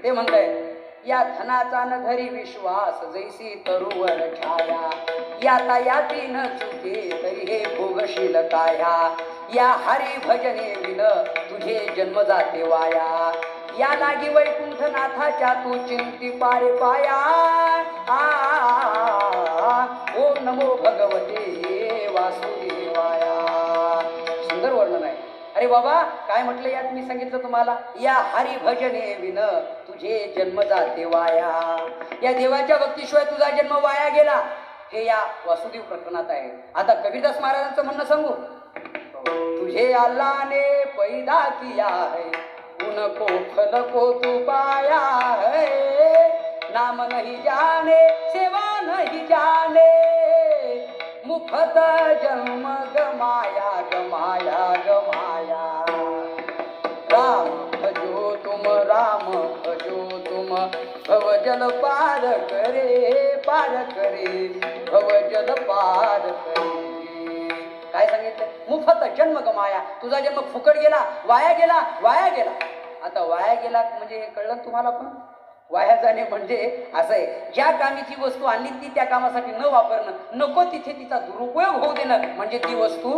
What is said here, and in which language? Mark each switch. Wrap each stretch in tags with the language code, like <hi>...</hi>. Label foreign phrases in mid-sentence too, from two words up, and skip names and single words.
<mr>ते म्हणताय, या धनाचा न धरी विश्वास जैसी तरुवर छाया. याता याती न चुके तरी हे भोगशील काया. या हरी भजने विन तुझे जन्म जाते वाया. या लागी वैकुंठनाथाच्या तू चिंती पारे पाया.</mr> <sa>ओम नमो भगवते वासुदेवाया.</sa> <mr>सुंदर वर्णन आहे. अरे बाबा काय म्हटलं यात? मी सांगितलं तुम्हाला, या हरी भजने विन तुझे जन्म जाते वाया. या देवाच्या भक्तीशिवाय तुझा जन्म वाया गेला. हे या वासुदेव प्रकरणात आहे. आता कबीरदास महाराजांचं म्हणणं सांगू,</mr> <hi>तुझे अल्लाह ने पैदा किया है उनको फल को तू पाया है. नाम नहीं जाने सेवा नहीं जाने मुफ्त जन्म गमाया गमाया गमाया. राम भजो तुम भव जल पार करे भव जल पार करे.</hi> <mr>काय सांगितलं?</mr> <hi>मुफत जन्म गमाया.</hi> <mr>तुझा जन्म फुकट गेला, वाया गेला, वाया गेला. आता वाया गेला म्हणजे कळलं तुम्हाला? पण वाया जाणे म्हणजे असं आहे, ज्या कामीची वस्तू आणली ती त्या कामासाठी न वापरणं, नको तिथे तिचा दुरुपयोग होऊ देणं म्हणजे ती वस्तू.</mr>